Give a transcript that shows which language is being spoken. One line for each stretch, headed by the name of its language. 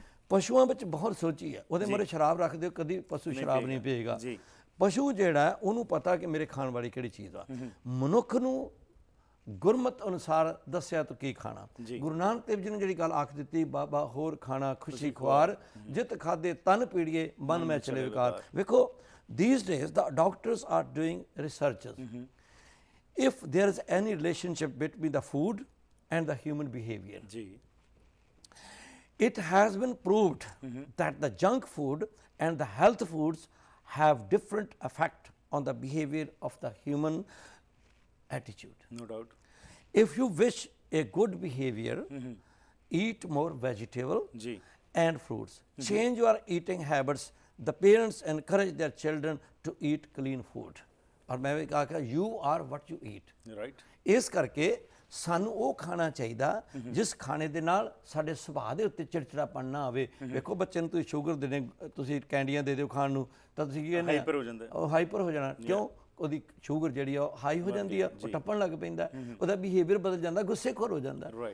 Punjabi: ਪਸ਼ੂਆਂ ਵਿੱਚ ਬਹੁਤ ਸੋਚੀ ਹੈ, ਉਹਦੇ ਮੂਹਰੇ ਸ਼ਰਾਬ ਰੱਖ ਦਿਓ, ਕਦੀ ਪਸ਼ੂ ਸ਼ਰਾਬ ਨਹੀਂ ਪੀਏਗਾ। ਪਸ਼ੂ ਜਿਹੜਾ ਉਹਨੂੰ ਪਤਾ ਕਿ ਮੇਰੇ ਖਾਣ ਵਾਲੀ ਕਿਹੜੀ ਚੀਜ਼ ਆ। ਮਨੁੱਖ ਨੂੰ ਗੁਰਮਤ ਅਨੁਸਾਰ ਦੱਸਿਆ ਤੂੰ ਕੀ ਖਾਣਾ। ਗੁਰੂ ਨਾਨਕ ਦੇਵ ਜੀ ਨੇ ਜਿਹੜੀ ਗੱਲ ਆਖ ਦਿੱਤੀ, ਬਾਬਾ ਹੋਰ ਖਾਣਾ ਖੁਸ਼ੀ ਖੁਆਰ, ਜਿਤ ਖਾਦੇ ਤਨ ਪੀੜੀਏ ਮਨ ਮੈਂ ਚਲੇ ਵਿਕਾਰ।
English: ਵੇਖੋ these days the doctors are doing researches. If there is any relationship between the food and the human behavior, it has been proved that the junk food and the health foods have different effect on the behavior of the human attitude. No doubt. If you wish a good behavior, eat more vegetable and fruits. Change your eating habits. The parents encourage their children to eat clean food.
Hindi: और मैं भी कहा
English: you are what you eat. Right.
Punjabi: ਇਸ ਕਰਕੇ ਸਾਨੂੰ ਉਹ ਖਾਣਾ ਚਾਹੀਦਾ ਜਿਸ ਖਾਣੇ ਦੇ ਨਾਲ ਸਾਡੇ ਸੁਭਾਅ ਦੇ ਉੱਤੇ ਚਿੜਚਿੜਾਪਣ ਨਾ ਆਵੇ। ਵੇਖੋ ਬੱਚੇ ਨੂੰ ਤੁਸੀਂ ਸ਼ੂਗਰ ਦੇਣੇ, ਤੁਸੀਂ ਕੈਂਡੀਆਂ ਦੇ ਦਿਓ ਖਾਣ ਨੂੰ, ਤਾਂ ਤੁਸੀਂ ਕੀ ਕਹਿੰਦੇ ਹਾਈਪਰ ਹੋ ਜਾਂਦਾ, ਉਹ ਹਾਈਪਰ ਹੋ ਜਾਣਾ। ਕਿਉਂ? ਉਹਦੀ ਸ਼ੂਗਰ ਜਿਹੜੀ ਆ ਉਹ ਹਾਈ ਹੋ ਜਾਂਦੀ ਆ, ਉਹ ਟੱਪਣ ਲੱਗ ਪੈਂਦਾ, ਉਹਦਾ ਬਿਹੇਵੀਅਰ ਬਦਲ ਜਾਂਦਾ, ਗੁੱਸੇਖੋਰ ਹੋ ਜਾਂਦਾ।